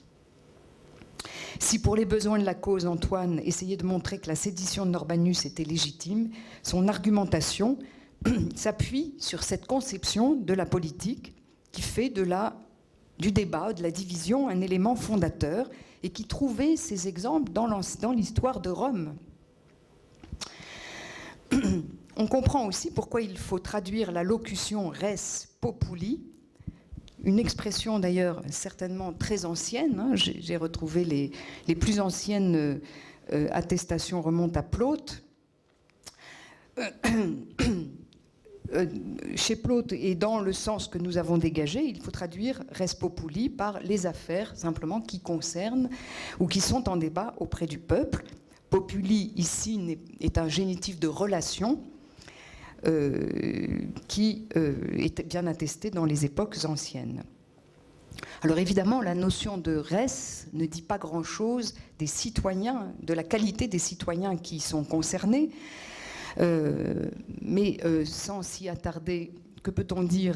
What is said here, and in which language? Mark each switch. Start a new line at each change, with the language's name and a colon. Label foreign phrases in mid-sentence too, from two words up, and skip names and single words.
French: Si pour les besoins de la cause, Antoine essayait de montrer que la sédition de Norbanus était légitime, son argumentation s'appuie sur cette conception de la politique qui fait du débat, de la division, un élément fondateur et qui trouvait ses exemples dans l'histoire de Rome. On comprend aussi pourquoi il faut traduire la locution
Latin: res populi,
French: une expression d'ailleurs certainement très ancienne. J'ai retrouvé les plus anciennes attestations remontent à Plaute. Chez Plaute et dans le sens que nous avons dégagé, il faut traduire
Latin: res populi
French: par les affaires simplement qui concernent ou qui sont en débat auprès du peuple. Populi ici est un génitif de relation qui est bien attesté dans les époques anciennes. Alors évidemment, la notion de res ne dit pas grand-chose des citoyens, de la qualité des citoyens qui sont concernés, mais sans s'y attarder, que peut-on dire?